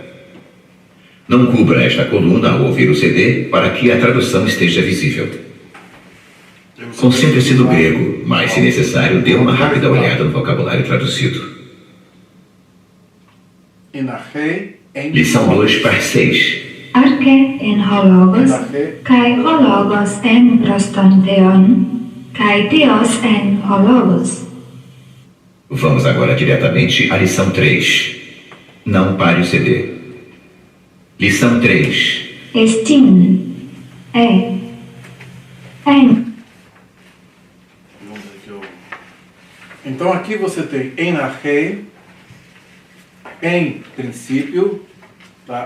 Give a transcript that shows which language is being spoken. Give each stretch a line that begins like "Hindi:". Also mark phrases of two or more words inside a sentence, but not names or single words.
Portuguese: Não cubra esta coluna ao ouvir o CD para que a tradução esteja visível. Concentre-se no grego, mas, se necessário, dê uma rápida olhada no vocabulário traduzido. Enarrei em Lição 2, parte 6.
Greek: ἀρχὴ ἦν ὁ λόγος, καὶ ὁ λόγος ἦν πρὸς τὸν θεόν, καὶ θεὸς ἦν ὁ λόγος.
Portuguese: Vamos agora diretamente à lição 3. Não pare o CD. Lição 3.
Greek: Ἐστίν. Ἦν.
Portuguese: Então aqui você tem enarrei, em princípio, tá?